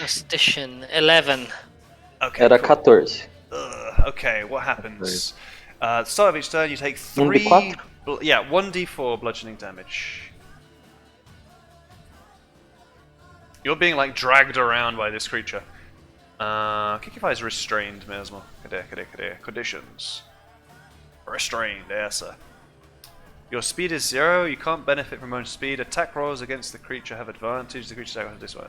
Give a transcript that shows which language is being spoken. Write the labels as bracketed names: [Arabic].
[English] Constitution 11. Okay, [Portuguese] Era [English] cool. 14. Okay, what happens? Start of each turn, you take 3. 1d4? 1d4 bludgeoning damage. You're being like dragged around by this creature. [Portuguese] O que faz restrained mesmo? Cadê? Conditions. Restrained, essa. [English] Your speed is 0, you can't benefit from own speed. Attack rolls against the creature have advantage. The creature attack has this one.